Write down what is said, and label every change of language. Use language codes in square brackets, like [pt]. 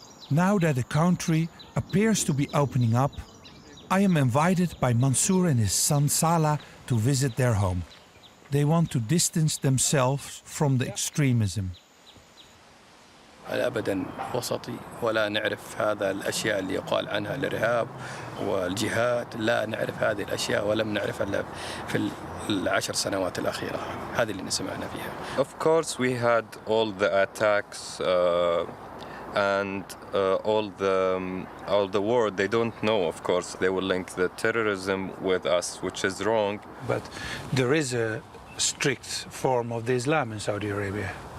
[en] Now that the country appears to be opening up, I am invited by Mansour and his son Salah to visit their home. They want to distance themselves from the extremism. [ar] أبدا وسطي ولا نعرف هذا الأشياء اللي يقال عنها الإرهاب والجهاد لا نعرف هذه الأشياء ولم نعرفها إلا في العشر سنوات الأخيرة هذه اللي سمعنا فيها. [en] Of course we had all the attacks and all the world they don't know, of course. They will link the terrorism with us, which is wrong. But there is a strict form of the Islam in Saudi Arabia.